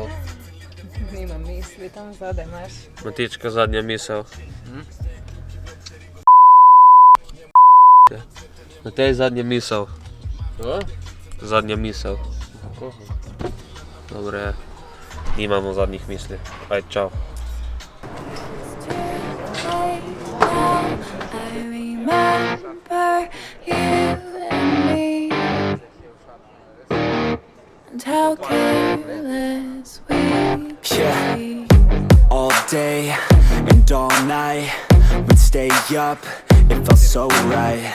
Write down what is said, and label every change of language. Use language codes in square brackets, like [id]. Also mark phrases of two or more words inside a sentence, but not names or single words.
[sl] Nimam misli, tam zadaj imaš. Matička, zadnja misel. Na tej zadnja misel. Zadnja misel. Dobre, nimamo zadnjih misli. Ajde, čau. [en] Remember you and me, and how careless we be. All day and all night, we'd stay up, it felt so right.